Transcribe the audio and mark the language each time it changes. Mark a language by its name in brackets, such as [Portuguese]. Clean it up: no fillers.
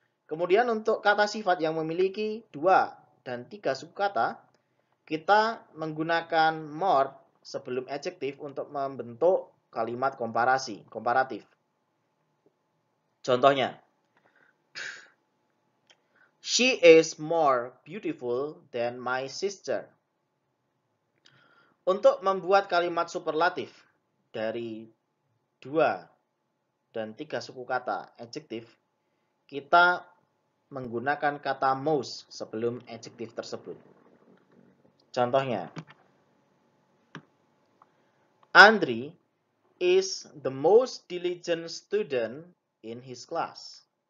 [Indonesian] Kemudian untuk kata sifat yang memiliki 2 dan 3 suku kata, kita menggunakan more sebelum adjektif untuk membentuk kalimat komparatif. Contohnya, [English] she is more beautiful than my sister. [Indonesian] Untuk membuat kalimat superlatif dari 2 dan 3 suku kata adjektif, kita menggunakan kata most sebelum adjektif tersebut. Contohnya, [English] Andri is the most diligent student in his class.